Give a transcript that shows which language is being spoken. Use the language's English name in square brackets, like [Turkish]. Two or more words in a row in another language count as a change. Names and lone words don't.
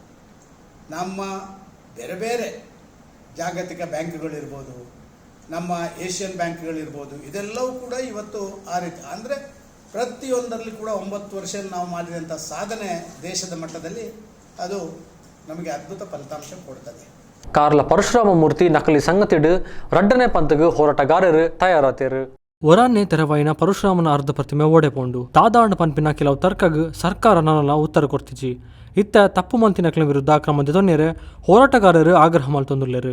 [Kannada] ನಮ್ಮ ಬೇರೆ ಬೇರೆ ಜಾಗತಿಕ ಬ್ಯಾಂಕ್ಗಳಿರ್ಬೋದು, ನಮ್ಮ ಏಷ್ಯನ್ ಬ್ಯಾಂಕ್ಗಳಿರ್ಬೋದು, ಇದೆಲ್ಲವೂ ಕೂಡ ಇವತ್ತು ಆ ರೀತಿ ಅಂದರೆ ಪ್ರತಿಯೊಂದರಲ್ಲಿ ಕೂಡ 9 ವರ್ಷ ನಾವು ಮಾಡಿದಂಥ ಸಾಧನೆ ದೇಶದ ಮಟ್ಟದಲ್ಲಿ ಅದು ನಮಗೆ ಅದ್ಭುತ ಫಲಿತಾಂಶ ಕೊಡ್ತದೆ. [Tulu] ಕಾರ್ಲ ಪರಶುರಾಮ ಮೂರ್ತಿ ನಕಲಿ ಸಂಗತಿಡು ರಡ್ಡನೆ ಪಂತಗೂ ಹೋರಾಟಗಾರರು ತಯಾರಾತೇರು. ಒರಾನ್ನೇ ತೆರವಾಯಿನ ಪರಶುರಾಮನ ಅರ್ಧ ಪ್ರತಿಮೆ ಓಡೆಪೋಂಡು ತಾದಾಂಡ ಪನ್ಪಿನ ಕೆಲವು ತರ್ಕಗ್ ಸರ್ಕಾರ ನನ್ನಲ್ಲ ಉತ್ತರ ಕೊಡ್ತಿಜಿ. ಇತ್ತ ತಪ್ಪು ಮಂತಿನಕ್ಲ ವಿರುದ್ಧ ಕ್ರಮ ತೊನ್ನೆರೆ ಹೋರಾಟಗಾರರು ಆಗ್ರಹ ಮಲ್ತೊಂದುಲ್ಲೆರು.